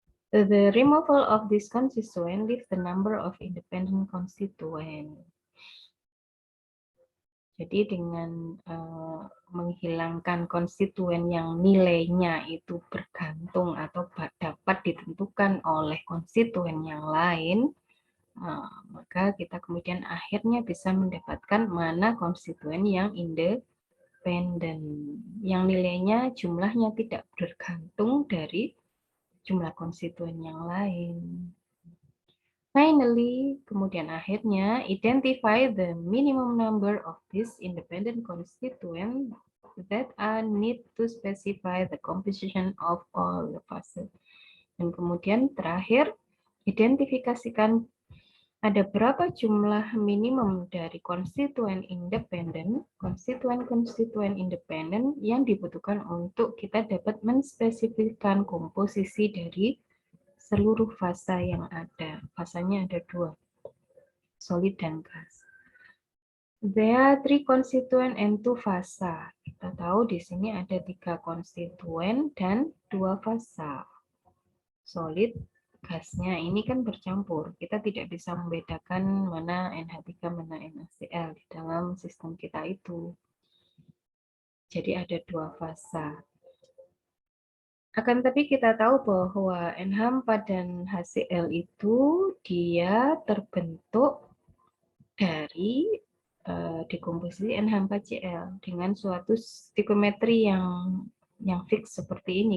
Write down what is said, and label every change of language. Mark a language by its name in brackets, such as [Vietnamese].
[English] The removal of this constituent leaves the number of independent constituent. [Indonesian] Jadi dengan menghilangkan konstituen yang nilainya itu bergantung atau dapat ditentukan oleh konstituen yang lain, maka kita kemudian akhirnya bisa mendapatkan mana konstituen yang independen, yang nilainya jumlahnya tidak bergantung dari jumlah konstituen yang lain. [English] Finally, [Indonesian] kemudian akhirnya, [English] identify the minimum number of these independent constituents that are need to specify the composition of all the phases. [Indonesian] Dan kemudian terakhir, identifikasikan ada berapa jumlah minimum dari konstituen independen yang dibutuhkan untuk kita dapat menspesifikkan komposisi dari seluruh fasa yang ada. Fasanya ada 2, solid dan gas. [English] There are 3 constituent and 2 fasa. [Indonesian] Kita tahu di sini ada 3 konstituen dan 2 fasa. Solid, gasnya ini kan bercampur. Kita tidak bisa membedakan mana NH3, mana NaCl di dalam sistem kita itu. Jadi ada 2 fasa. Akan tapi kita tahu bahwa NH4 dan HCl itu dia terbentuk dari dekomposisi NH4Cl dengan suatu stoichiometri yang fix seperti ini.